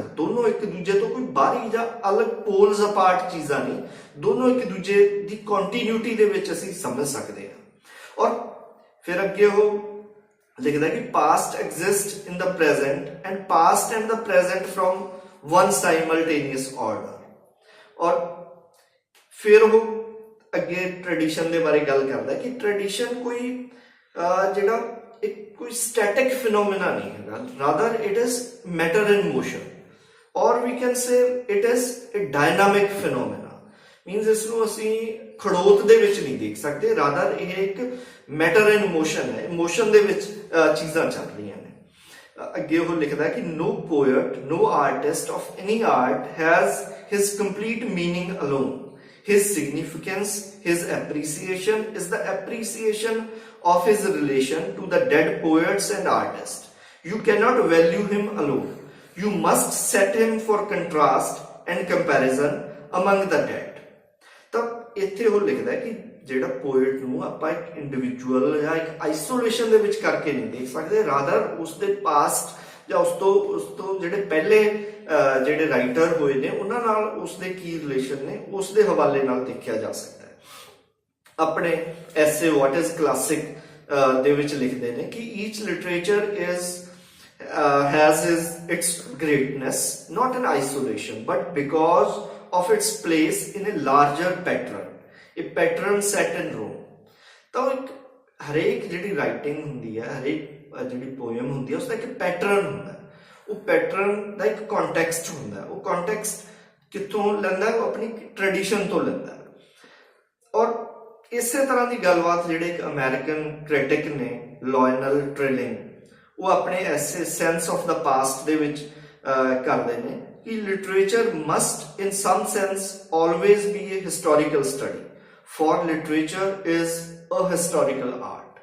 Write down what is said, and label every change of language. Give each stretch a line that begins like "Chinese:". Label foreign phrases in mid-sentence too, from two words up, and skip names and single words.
Punjabi: ਦੋਨੋਂ ਇੱਕ ਦੂਜੇ ਤੋਂ ਕੋਈ ਬਾਹਰੀ ਜਾਂ ਅਲੱਗ
English: poles apart
Punjabi: ਚੀਜ਼ਾਂ ਨਹੀਂ, ਦੋਨੋਂ ਇੱਕ ਦੂਜੇ ਦੀ ਕੰਟੀਨਿਊਟੀ ਦੇ ਵਿੱਚ ਅਸੀਂ ਸਮਝ ਸਕਦੇ ਹਾਂ। ਔਰ ਫਿਰ ਅੱਗੇ ਉਹ ਲਿਖਦਾ ਕਿ
English: past exist in the present and past and the present from one simultaneous order।
Punjabi: ਔਰ ਫਿਰ ਉਹ ਅੱਗੇ ਟ੍ਰੈਡੀਸ਼ਨ ਦੇ ਬਾਰੇ ਗੱਲ ਕਰਦਾ ਕਿ ਟ੍ਰੈਡੀਸ਼ਨ ਕੋਈ ਜਿਹੜਾ ਇੱਕ ਕੋਈ
English: static phenomena
Punjabi: ਨਹੀਂ ਹੈਗਾ,
English: rather it is matter in motion,
Punjabi: ਔਰ
English: we can say it is a dynamic phenomena.
Punjabi: ਮੀਨਸ ਇਸ ਨੂੰ ਅਸੀਂ ਖੜੋਤ ਦੇ ਵਿੱਚ ਨਹੀਂ ਦੇਖ ਸਕਦੇ, ਰਾਦਰ ਇਹ ਇੱਕ
English: matter in motion
Punjabi: ਹੈ, ਮੋਸ਼ਨ ਦੇ ਵਿੱਚ ਚੀਜ਼ਾਂ ਚੱਲ ਰਹੀਆਂ ਨੇ। ਅੱਗੇ ਉਹ ਲਿਖਦਾ ਕਿ
English: no poet, no artist of any art has his complete meaning alone. His significance, his appreciation is the appreciation of his relation to the dead poets and artists. You cannot value him alone. You must set him for contrast and comparison among the dead।
Punjabi: ਤਾਂ ਇੱਥੇ ਉਹ ਲਿਖਦਾ ਹੈ ਕਿ ਜਿਹੜਾ ਪੋਇਟ ਨੂੰ ਆਪਾਂ ਇੱਕ ਇੰਡੀਵਿਜੂਅਲ ਜਾਂ ਇੱਕ ਆਈਸੋਲੇਸ਼ਨ ਦੇ ਵਿੱਚ ਕਰਕੇ ਨਹੀਂ ਦੇਖ ਸਕਦੇ, ਰਾਦਰ ਉਸਦੇ ਪਾਸਟ ਜਾਂ ਉਸ ਤੋਂ ਜਿਹੜੇ ਪਹਿਲੇ ਜਿਹੜੇ ਰਾਈਟਰ ਹੋਏ ਨੇ ਉਹਨਾਂ ਨਾਲ ਉਸਦੇ ਕੀ ਰਿਲੇਸ਼ਨ ਨੇ ਉਸਦੇ ਹਵਾਲੇ ਨਾਲ ਦੇਖਿਆ ਜਾ ਸਕਦਾ ਹੈ। ਆਪਣੇ ਐਸੇ ਵਾਟ ਇਜ਼ ਕਲਾਸਿਕ ਦੇ ਵਿੱਚ ਲਿਖਦੇ ਨੇ ਕਿ
English: each literature has its greatness not in isolation but because of its place in a larger pattern, a pattern set in Rome।
Punjabi: ਤਾਂ ਇੱਕ ਹਰੇਕ ਜਿਹੜੀ ਰਾਈਟਿੰਗ ਹੁੰਦੀ ਹੈ, ਹਰੇਕ ਜਿਹੜੀ ਪੋਇਮ ਹੁੰਦੀ ਹੈ, ਉਸਦਾ ਇੱਕ ਪੈਟਰਨ ਹੁੰਦਾ ਹੈ। ਉਹ ਪੈਟਰਨ ਦਾ ਇੱਕ ਕੰਟੈਕਸਟ ਹੁੰਦਾ ਹੈ। ਉਹ ਕੰਟੈਕਸਟ ਕਿੱਥੋਂ ਲੈਂਦਾ? ਉਹ ਆਪਣੀ ਟ੍ਰੈਡੀਸ਼ਨ ਤੋਂ ਲੈਂਦਾ ਹੈ। ਔਰ ਇਸੇ ਤਰ੍ਹਾਂ ਦੀ ਗੱਲਬਾਤ ਜਿਹੜੇ ਇੱਕ
English: American critic
Punjabi: ਨੇ ਲਾਇਨਲ ਟ੍ਰਿਲਿੰਗ, ਉਹ ਆਪਣੇ ਐਸੇ ਸੈਂਸ ਆਫ ਦਾ ਪਾਸਟ ਦੇ ਵਿੱਚ ਕਰਦੇ ਨੇ ਕਿ
English: literature must in some sense always be a historical study, for literature is a historical art.